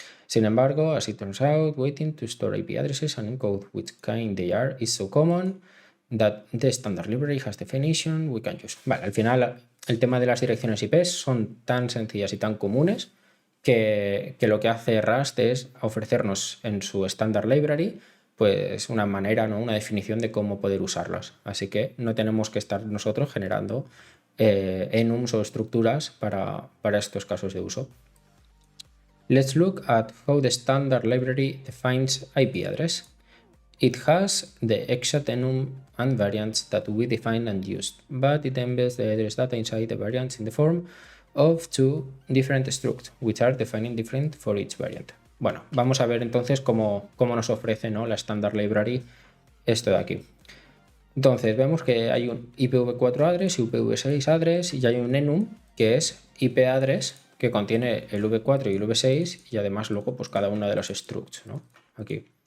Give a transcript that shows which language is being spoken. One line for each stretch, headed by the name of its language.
Spanish: Sin embargo,
English: as it turns out, waiting to store IP addresses and encode which kind they are is so common that the standard library has definition we can use.
Spanish: Vale, al final el tema de las direcciones IP son tan sencillas y tan comunes que lo que hace Rust es ofrecernos en su standard library pues una manera, ¿no? Una definición de cómo poder usarlas. Así que no tenemos que estar nosotros generando enums o estructuras para estos casos de uso.
English: Let's look at how the standard library defines IP address. It has the exact enum and variants that we define and used, but it embeds the address data inside the variants in the form of two different structs, which are defining different for each variant.
Spanish: Bueno, vamos a ver entonces cómo nos ofrece, ¿no? La standard library esto de aquí. Entonces vemos que hay un IPv4 address y IPv6 address y hay un enum que es IP address que contiene el v4 y el v6 y además luego pues cada uno de los structs, ¿no? Aquí.